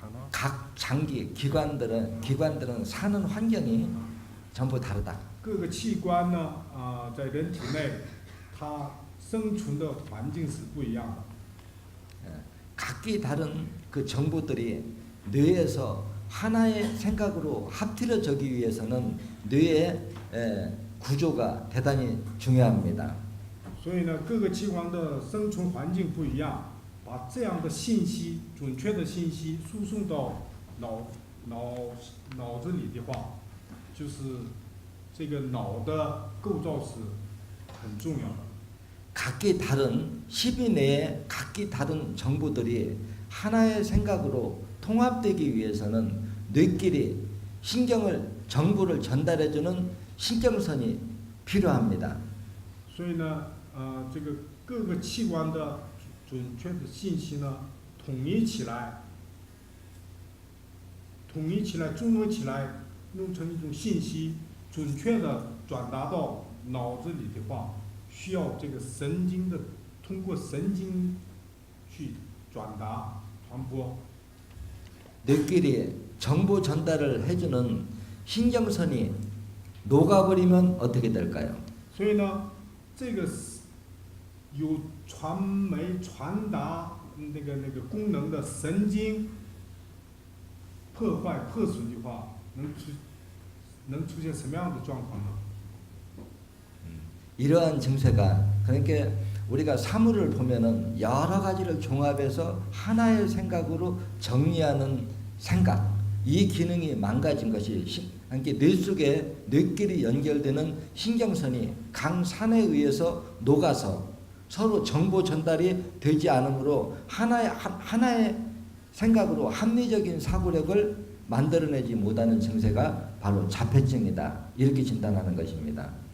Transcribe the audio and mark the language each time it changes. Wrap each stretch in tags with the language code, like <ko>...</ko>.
<ko>각 장기 기관들은 사는 환경이 전부 다르다.</ko> <zh>各个器官呢，在人体内，它生存的环境是不一样的。</zh> <ko>각기 다른 그 정보들이 뇌에서 하나의 생각으로 합til어지기 위해서는 뇌의 구조가 대단히 중요합니다.</ko> <zh>所以呢，各个器官的生存环境不一样，把这样的信息、准确的信息输送到脑子里的话，就是这个脑的构造是很重要的。</zh> <ko>각기 다른 10위 내에 각기 다른 정보들이 하나의 생각으로 통합되기 위해서는 뇌끼리 정보를 전달해주는 신경선이 필요합니다.</ko> <zh>所以呢，这个各个器官的准确的信息呢，统一起来，综合起来，弄成一种信息，准确的转达到脑子里的话，需要这个神经的通过神经去转达传播。</zh> <ko>뇌끼리 정보 전달을 해주는 신경선이 녹아버리면 어떻게 될까요?</ko> <zh>所以呢，这个有传媒传达那个功能的神经破损的话，能出现什么样的状况呢？</zh> <ko>이러한 증세가 그러니까 우리가 사물을 보면은 여러 가지를 종합해서 하나의 생각으로 정리하는 생각 이 기능이 망가진 것이 그러니까 뇌 속에 뇌끼리 연결되는 신경선이 강산에 의해서 녹아서 서로 정보 전달이 되지 않으므로 하나의 생각으로 합리적인 사고력을 만들어내지 못하는 증세가 바로 자폐증이다 이렇게 진단하는 것입니다.</ko>